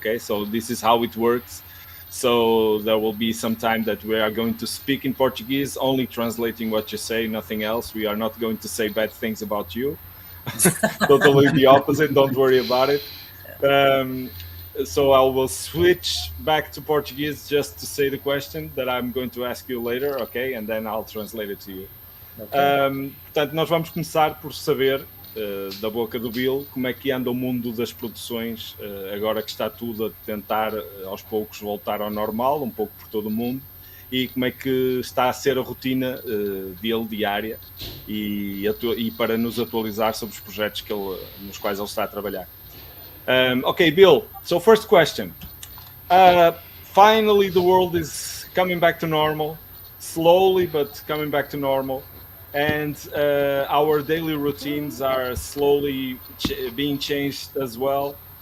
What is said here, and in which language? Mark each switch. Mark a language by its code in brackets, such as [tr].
[en] Okay, so this is how it works. So there will be some time that we are going to speak in Portuguese, only translating what you say, nothing else. We are not going to say bad things about you. Totally the opposite. Don't worry about it. So I will switch back to Portuguese just to say the question that I'm going to ask you later, okay? And then I'll translate it to you. Okay. [pt] Portanto, nós vamos começar por saber, da boca do Bill, como é que anda o mundo das produções, agora que está tudo a tentar, aos poucos, voltar ao normal, um pouco por todo o mundo, e como é que está a ser a rotina dele diária e para nos atualizar sobre os projetos nos quais ele está a trabalhar. [en] Okay, Bill, so first question. Finally, the world is coming back to normal, slowly, but coming back to normal. And our daily routines are slowly being changed as well.